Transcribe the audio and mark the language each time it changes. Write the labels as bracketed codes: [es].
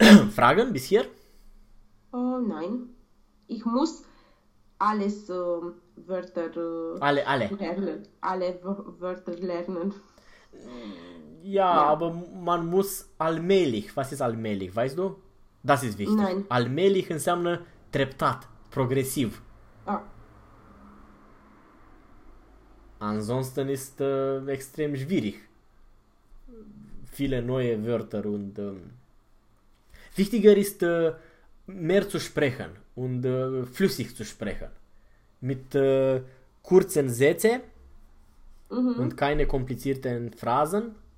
[de] Fragen bis hier? Nein. Ich muss alles Wörter alle. Lernen. Alle Wörter lernen. Ja, aber man muss allmählich. Was ist allmählich, weißt du? Das ist wichtig. Nein. [ro] Allmählich înseamnă treptat, progresiv. [de] Ah. Ansonsten ist extrem schwierig. Viele neue Wörter und... Wichtiger ist mehr zu sprechen und flüssig zu sprechen. Mit kurzen Sätze und keine komplizierten Phrasen.